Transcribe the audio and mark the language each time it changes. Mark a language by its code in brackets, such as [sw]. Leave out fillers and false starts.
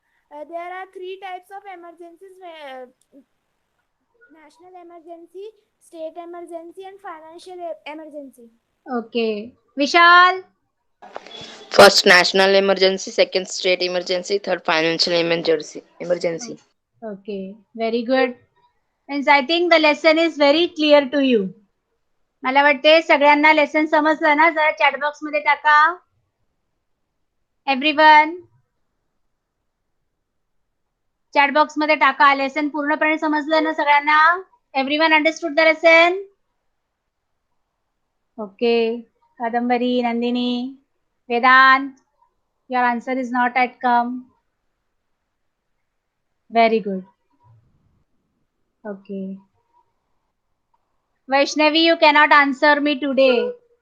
[en] There are 3 types of emergencies: national emergency, state emergency, and financial emergency. Okay. Vishal. First, national emergency. Second, state emergency. Third, financial emergency. Okay, very good. Means I think the lesson is very clear to you. [mr] मला वाटते सगळ्यांना lesson समजलं ना. जरा chat box मध्ये टाका. Everyone chat box मध्ये टाका. लेसन पूर्णपणे समजलं ना सगळ्यांना? [en] Everyone understood the lesson? Okay. Kadambari, Nandini, Vedant, your answer is not at come. Very good. Okay. Vaishnavi, you cannot answer me today.